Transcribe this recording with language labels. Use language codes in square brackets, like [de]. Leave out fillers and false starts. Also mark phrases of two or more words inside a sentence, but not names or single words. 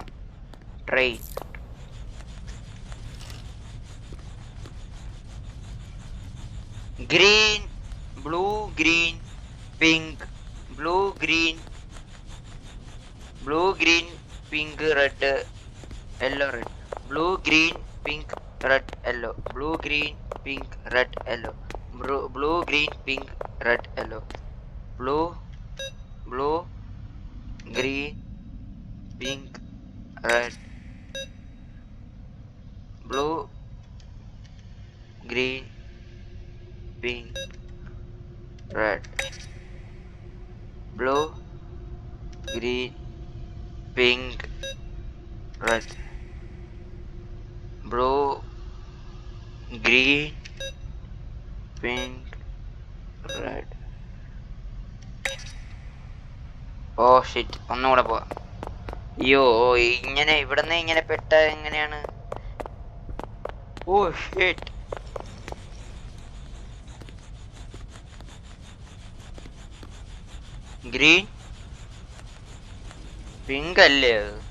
[en] Train. Green, blue, green, pink, blue, green, pink, red, yellow, red, blue, green, pink, red, yellow, blue, green, pink, red, yellow, blue, green, pink, red, yellow, blue, green, pink, red, blue, green, pink, red, blue, green, pink, red, blue, green, pink, red. Oh shit, [ml] ഒന്നുകൂടെ പോവാം. അയ്യോ, ഇങ്ങനെ ഇവിടുന്ന് ഇങ്ങനെ പെട്ട എങ്ങനെയാണ്? [en] Oh shit. Green, pink [ml] അല്ലേ അത്?